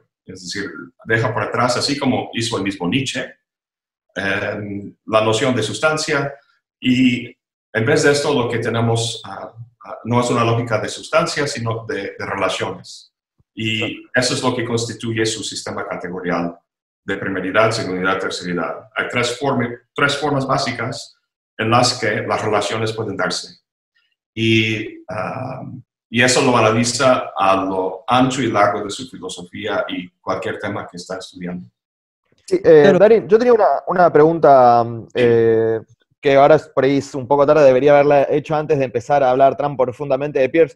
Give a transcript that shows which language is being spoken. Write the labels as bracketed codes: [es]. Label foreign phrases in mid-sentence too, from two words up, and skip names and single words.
[es] Es decir, deja por atrás, así como hizo el mismo Nietzsche, la noción de sustancia, y en vez de esto lo que tenemos no es una lógica de sustancia, sino de relaciones. Y eso es lo que constituye su sistema categorial de primeridad, segundidad, terceridad. Hay tres formas básicas en las que las relaciones pueden darse. Y eso lo analiza a lo ancho y largo de su filosofía y cualquier tema que está estudiando. Sí, Darín, yo tenía una pregunta que ahora por ahí es un poco tarde, debería haberla hecho antes de empezar a hablar tan profundamente de Peirce.